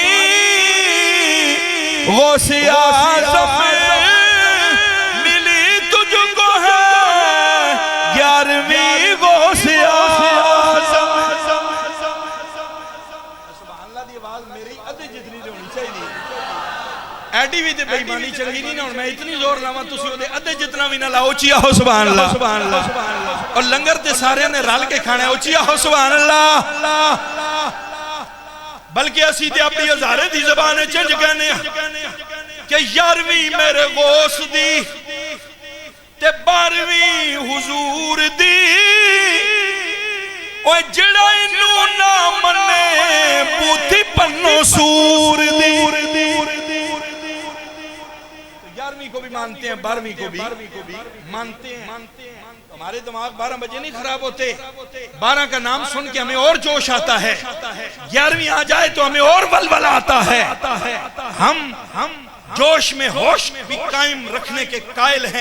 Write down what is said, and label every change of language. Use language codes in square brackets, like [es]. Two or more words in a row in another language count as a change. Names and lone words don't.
[ur] غوث اعظم، ملی تجھ کو ہے 11ویں غوث اعظم۔ [ar] سبحان اللہ [pa] دی آواز میری ادھے جتنی ہونی چاہیے، ایڈی بھی تے بھائی مانی چنگی نہیں نہ، میں اتنی زور لاواں تسی او دے ادھے جتنا بھی نہ لاؤ، اچیا ہو [ar] سبحان اللہ، [pa] اور لنگر تے سارے نے رل کے کھانا ہے، اچیا ہو [ar] سبحان اللہ، [pa] بلکہ اسی تے اپنی ہزارے دی زبان چنج کہنے کہ 11ویں میرے غوث دی تے 12ویں حضور دی، اوہ جڑا انہوں نہ منے پوتھی پنو سور دی۔ [ur] 11ویں کو بھی مانتے ہیں، 12ویں کو بھی مانتے ہیں، ہمارے دماغ 12 بجے نہیں خراب ہوتے، 12 کا نام سن کے ہمیں اور جوش آتا ہے، 11ویں آ جائے تو ہمیں اور ولولہ آتا ہے، ہم جوش میں ہوش بھی قائم رکھنے کے قائل ہیں۔